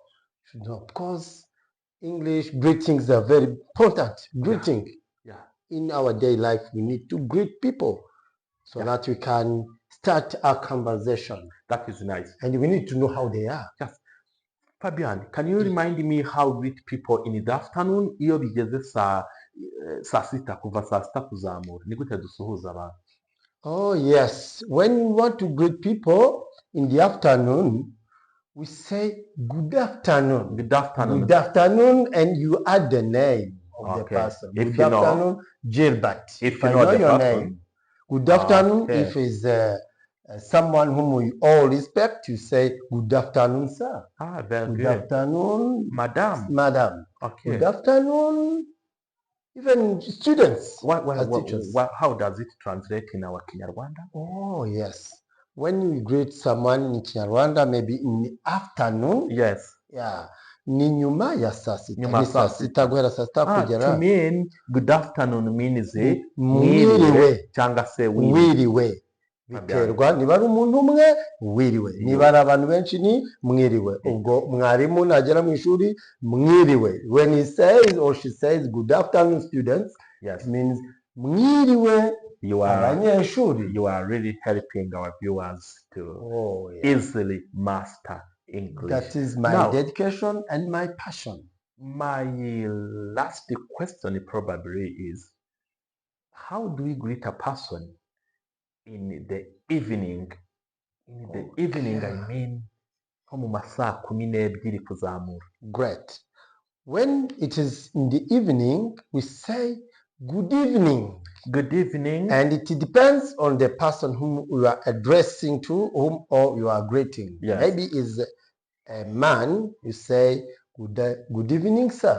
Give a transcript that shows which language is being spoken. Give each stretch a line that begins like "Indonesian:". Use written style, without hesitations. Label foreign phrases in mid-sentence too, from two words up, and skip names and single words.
English: Because English greetings are very important. Greeting. Yeah. In our daily life, we need to greet people so that we can start a conversation. That is nice. And we need to know how they are. Yes. Fabian, can you remind me how to greet people in the afternoon?
Kinyarwanda: Iyo bigeze saa sita, kuva saa sita kuzamura. Ni gute dusuhuza abantu?
English: Oh, yes. When we want to greet people in the afternoon, we say good afternoon. Good afternoon. Good afternoon, and you add the name of the person. If Good you know, afternoon, Gilbert. If I you know know the your person. name. Good afternoon. Okay. If it's someone whom we all respect, you say good afternoon, sir. Ah, very Good good. afternoon, Madam. madam. Okay. Good afternoon, even students. How does it translate in our Kinyarwanda? Oh, yes. When we greet someone in Kinyarwanda, maybe in the afternoon. Yes. Yeah.
Kinyarwanda: Ni nyuma ya saa sita. Nyuma Ni saa sita guhera saa sita kugera.
English: To mean good afternoon means
Kinyarwanda: mwiriwe cyangwa se wiriwe. Biterwa niba ari umuntu umwe wiriwe, niba ari abantu benshi ni mwiriwe. Ubwo mwarimu nagera mu ishuri mwiriwe.
English: When he says or she says good afternoon students, yes, it means
Kinyarwanda: mwiriwe abanyeshuri.
English: You are really helping our viewers to easily master English. That is my dedication and my passion. My last question probably is, how do we greet a person in the evening? In the evening, I mean,
Kinyarwanda: mu masaa 12 kuzamura.
English: Great. When it is in the evening, we say good evening. Good evening. And it depends on the person whom you are addressing to, whom or you are greeting. Yes. Maybe is a man, you say good evening, sir.